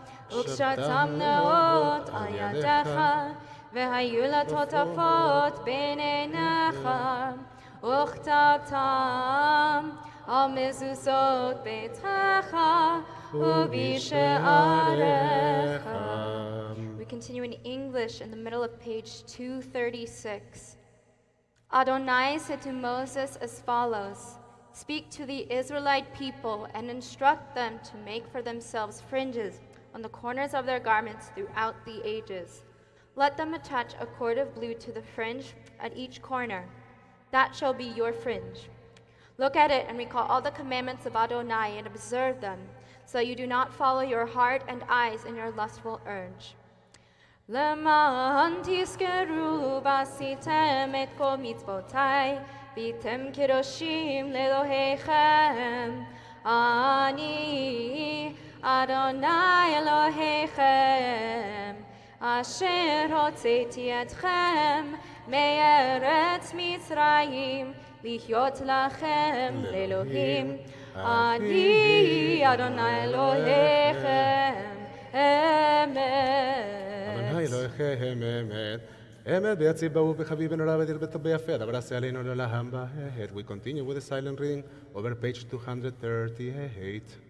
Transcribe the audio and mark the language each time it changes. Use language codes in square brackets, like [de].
[he] וקשרתם נאות על ידיך והיו לטוטפות בין עיניך וכתבתם על מזוזות ביתך ובשעריך. [en] We continue in English in the middle of page 236. Adonai said to Moses as follows, "Speak to the Israelite people and instruct them to make for themselves fringes on the corners of their garments throughout the ages. Let them attach a cord of blue to the fringe at each corner. That shall be your fringe. Look at it and recall all the commandments of Adonai and observe them, so you do not follow your heart and eyes in your lustful urge. [he] למען תזכרו ועשיתם את כל מצוותיי, והייתם קדושים לאלוהיכם. אני אדוני אלוהיכם, אשר הוצאתי אתכם מארץ מצרים, להיות לכם לאלוהים. אני אדוני אלוהיכם, אמת. אדוני אלוהיכם אמת. אמת ביציב באהוב בחביב ונורא בדיר בטוב ביפה, דבר עשה עלינו לעולם בעת. [en] We continue with the silent reading over page 238.